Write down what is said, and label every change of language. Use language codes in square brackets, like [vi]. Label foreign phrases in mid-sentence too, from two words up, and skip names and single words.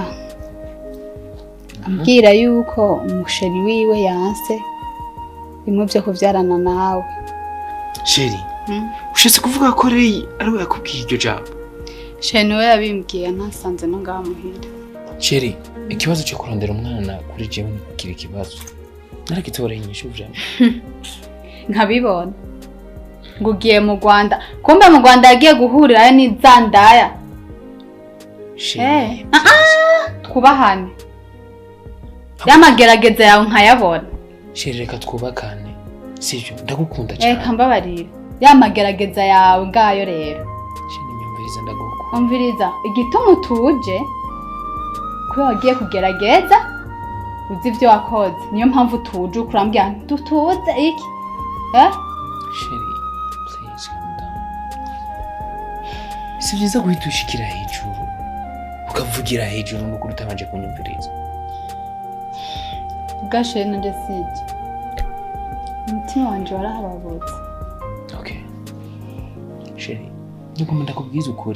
[rn] Ambwira yuko umusheri wiwe yanse bimwe byo kuvyarana nawe. Sheri? Ushitse kuvuga ko Leyi ari we yakubwiye iryo jambo? Sheri we yabimbwiye nasanze no ngaha muhira. Sheri, ikibazo cyo kurondera umwana kuri jewe ni kiri kibazo. Narakitoreye inyishu vyama. Nkabibona. Ngugiye mu Rwanda. Kumbe mu Rwanda yagiye guhurira n'izandaya. Sheri. Twubahane. Yamagerageza yawe nkayabona. Sheri reka twubakane. Sivyo ndagukunda cyane. Reka mbabarira. Yamagerageza yawe ngayo rero. Sheri nyumviriza ndagukunda. Umviriza igituma utuje ko wagiye kugerageza uzi ibyo wakoze niyo mpamvu tuje kurambya tutuze iki [en] Sheri please calm down. [rn] Si byiza guhitushikira hejuru ukavugira hejuru no kurutabanje kunyumviriza. Gashe na Desije. Umutima wanje warahababutse. Okay. Sheri, niko ndakubwiza ukuri.